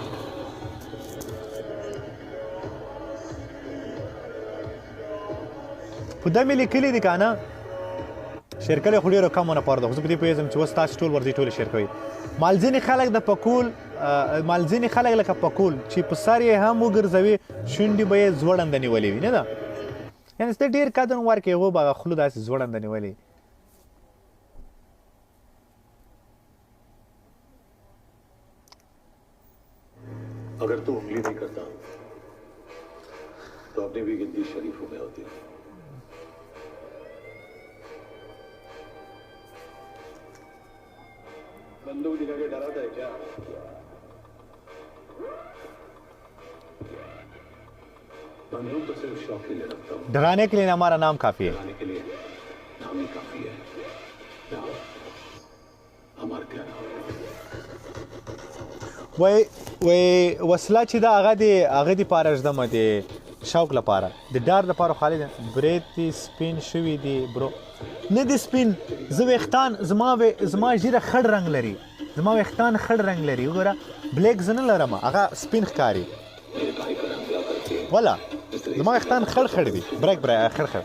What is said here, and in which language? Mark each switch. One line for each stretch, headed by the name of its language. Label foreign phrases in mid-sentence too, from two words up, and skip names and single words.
Pashto: په دا مې لیکلي دي که نه شیر کړی خو ډېرو کمو نفرو ده خو زه په دې پوهېږم چې اوس تاسو ټول ورځئ ټولې شیر کوئ مال ځینې خلک د پکول مال ځینې خلک لکه پکول چې په سر یې هم وګرځوي شونډې به یې ځوړنده نیولې وي نه ده یعنې ته ډېر قدر ورکړې هغو به هغه خوله داسې ځوړنده نیولې
Hindi: अगर तू उंगली नहीं करता तो अपनी भी गिनती शरीफों में होती बंदूक दिखा के डराता है क्या बंदूक तो सिर्फ शौक के लिए रखता हूँ डराने के लिए हमारा नाम काफी है डराने के लिए नाम ही काफी है हमारे क्या नाम
Pashto: وای وسله چې دا هغه د پاره ژدمه د شوق لپاره د ډار لپاره خالي ده برید سپین شوي دي برو نه دي سپین زه ویښتان زما ژیره خړ رنګ لري زما ویښتان خړ رنګ لري وګوره بلیک زه نه لرم هغه سپین ښکاري
Hindi: मेरे भाई पर हमला करके
Pashto: ولا زما ویښتان خړ خړ دي بریک خړ خړ